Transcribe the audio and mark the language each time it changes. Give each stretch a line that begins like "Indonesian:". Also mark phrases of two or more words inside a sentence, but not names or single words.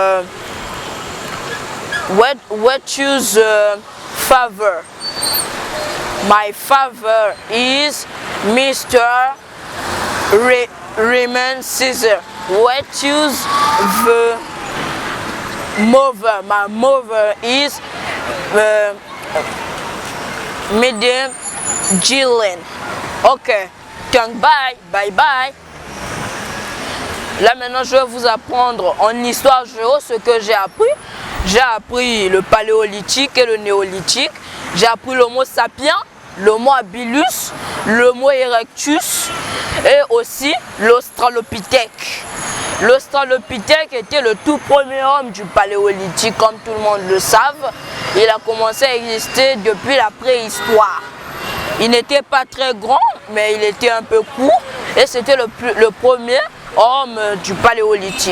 English: What is father? My father is Mr. Raymond Caesar. What is the mother? My mother is Madame Gillen.
French: Ok, donc
English: bye bye.
French: Là maintenant je vais vous apprendre en histoire géo ce que j'ai appris. J'ai appris le paléolithique et le néolithique. J'ai appris l'homo sapiens, l'homo habilis, l'homo erectus et aussi l'australopithèque. L'australopithèque était le tout premier homme du paléolithique, comme tout le monde le savent. Il a commencé à exister depuis la préhistoire. Il n'était pas très grand, mais il était un peu court et c'était le premier homme du paléolithique.